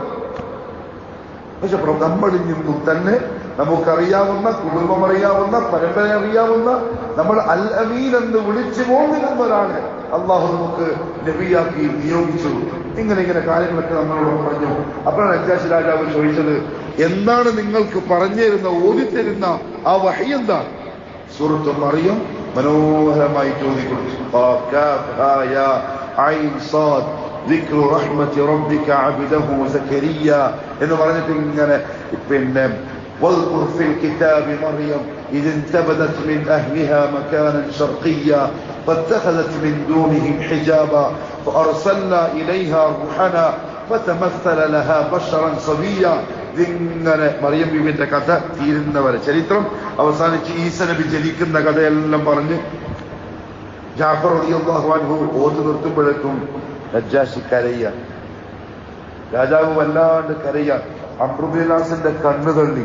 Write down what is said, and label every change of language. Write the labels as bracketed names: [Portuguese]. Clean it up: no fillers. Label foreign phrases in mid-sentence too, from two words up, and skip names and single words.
[Malayalam] പക്ഷെ നമ്മളിൽ നിന്നും തന്നെ നമുക്കറിയാവുന്ന, കുടുംബം അറിയാവുന്ന, പരമ്പര അറിയാവുന്ന, നമ്മൾ അൽ അമീൻ എന്ന് വിളിച്ചു പോകുന്നവരാണ് അള്ളാഹു നമുക്ക് നബിയാക്കി നിയോഗിച്ചു. ഇങ്ങനെ കാര്യങ്ങളൊക്കെ നമ്മളോട് പറഞ്ഞു. അപ്പോഴാണ് നജ്ജാശി രാജാവ് ചോദിച്ചത്, എന്താണ് നിങ്ങൾക്ക് പറഞ്ഞു തരുന്ന, ഓതിത്തരുന്ന ആ വഹി എന്താണ്? സൂറത്തുൽ മറിയം മനോഹരമായി ചോദിക്കുന്നു. [Arabic] ذكر رحمة ربك عبده زكريا [Malayalam] എന്ന് പറഞ്ഞിട്ട് ഇങ്ങനെ പിന്നെ [Arabic] واذكر في الكتاب مريم إذ انتبذت من أهلها مكانا شرقيا فاتخذت من دونهم حجابا فأرسلنا إليها روحنا فتمثل لها بشرا صبيا. [Malayalam] ഇങ്ങനെ മറിയം ബീവിന്റെ കഥ തീരുന്നവരെ ചരിത്രം അവസാനിച്ച് ഈസ നബി ജനിക്കുന്ന കഥയെല്ലാം പറഞ്ഞ് ജാഫർ [Arabic] رضي الله عنه [Malayalam] ഓതി നിർത്തുമ്പോഴേക്കും നജ്ജാശി കരയാൻ, രാജാവ് വല്ലാണ്ട് കരയാൻ. അംർ ഇബ്നുൽ ആസിന്റെ കണ്ണു തള്ളി.